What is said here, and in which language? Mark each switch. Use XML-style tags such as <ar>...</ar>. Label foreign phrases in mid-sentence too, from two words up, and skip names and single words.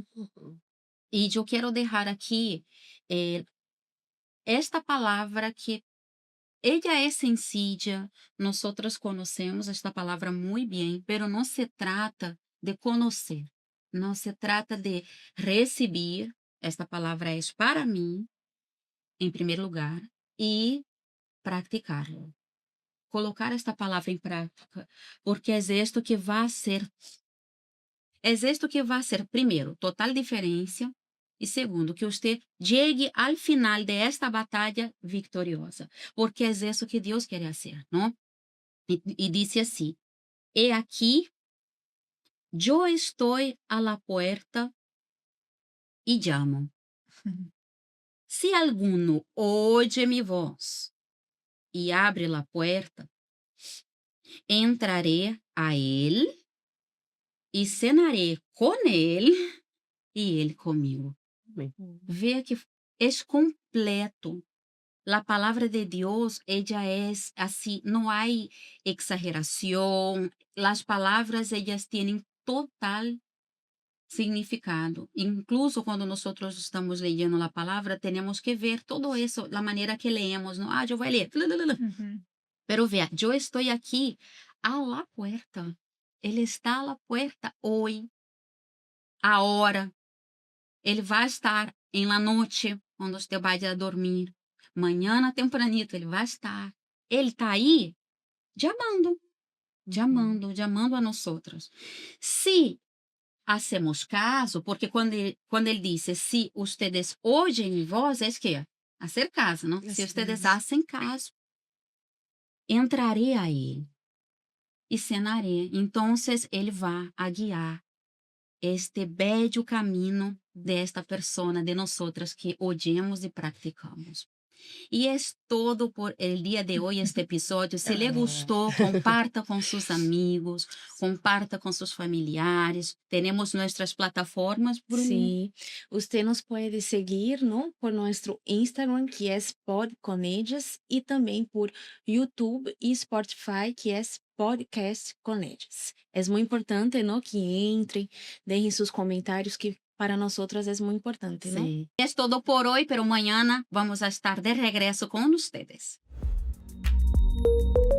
<es>Y yo quiero dejar aquí eh, esta palavra que ella es sencilla, nosotros conocemos esta palabra muy bien, pero no se trata de conocer, no se trata de recibir, esta palabra es para mí, en primer lugar, y practicarlo.</es> <pt>Colocar esta palavra em prática, porque é esto que vai ser, primeiro, total diferença, e segundo, que você chegue ao final</pt> <es>de esta</es> <pt>batalha vitoriosa, porque é isso que Deus quer fazer, não? E disse assim:</pt> <es>He aqui,</es> <pt>eu estou</pt> <es>a la puerta</es> <pt>e llamo.</pt> <es>Se alguno oye mi voz e abre la puerta, entraré a ele</es> <pt>e cenaré com ele e ele comigo.</pt> <es>Vea que es completo. La palabra de Dios, ella es así, no hay exageración. Las palabras, ellas tienen total significado.</es> <pt>Incluso quando nós estamos leyendo a palavra, temos que ver todo isso, a maneira que leemos, não? Ah, eu vou ler. Uhum.</pt> <es>Pero vea,</es> <pt>eu estou aqui</pt> <es>a la puerta.</es> <pt>Ele está</pt> <es>a la puerta</es> <pt>hoje, agora. Ele vai estar em la noite, quando você vai a dormir. Manhã tempranito, ele vai estar. Ele está aí, chamando, Uhum. chamando a nós outros.</pt> <es>Se hacemos caso,</es> <pt>porque quando ele disse,</pt> <es>se ustedes oyen mi voz, é que hacer caso, não? Se</es> <pt>Assim,</pt> <es>ustedes hacen caso,</es> <pt>entrarei a ele e cenarei. Então, ele vai a guiar este bello caminho desta persona, de nós que odiamos e praticamos. E é todo por el dia de hoje este episódio. Se lhe Ah, gostou, comparta com seus amigos, comparta com seus familiares. Temos nossas plataformas, Bruninho.</pt> <es>Sí, usted nos puede seguir, ¿no? Por nuestro Instagram, que es Pod con Ellas, y también por YouTube y Spotify, que es Podcast con Ellas. Es muy importante, ¿no? Que entren, dejen sus comentarios, que para nosotras es muy importante, ¿no?</es> <pt>Sim. É todo por hoje,</pt> <es>pero mañana vamos a estar de regresso com ustedes.</es>